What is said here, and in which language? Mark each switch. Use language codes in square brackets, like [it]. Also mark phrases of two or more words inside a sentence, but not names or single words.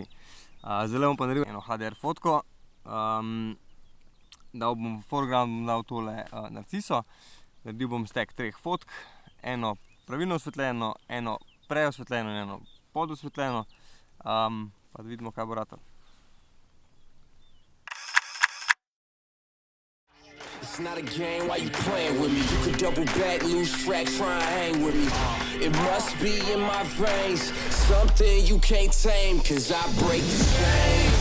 [sl] Zdaj bom pa naredil eno HDR fotko. Dal bom v foreground, dal tole narciso. Naredil bom stek 3 fotk. Eno pravilno osvetljeno, eno preosvetljeno in eno podosvetljeno. Pa da vidimo, kaj bo ratalo. [en] It's not a game, why you playing with me? You could double back, lose track, try and hang with me. It must be in my veins, something you can't tame, cause I break the chains.